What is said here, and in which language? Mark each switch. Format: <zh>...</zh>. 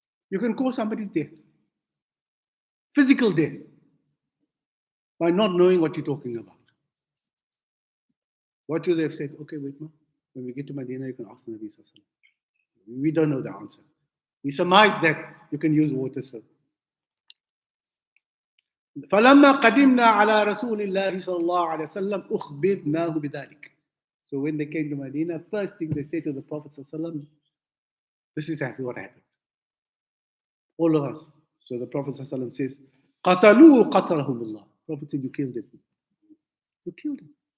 <en>You can cause somebody's death. Physical death. By not knowing what you're talking about. What should they have said? Okay, wait, ma. When we get to Medina, you can ask the Nabi Sallallahu Alaihi Wasallam. We don't know the answer. We surmise that you can use water, sir.</en> <ar>فلما قدمنا على رسول الله صلى الله عليه وسلم أخبرناه بذلك.</ar> <en>So when they came to Medina, first thing they say to the Prophet Sallallahu Alaihi Wasallam, this is exactly what happened. All of us. So the Prophet Sallallahu Alaihi Wasallam says,</en> <ar>قتلوه قتلهم الله.</ar> <en>Prophet said, you killed him. You killed him.</en>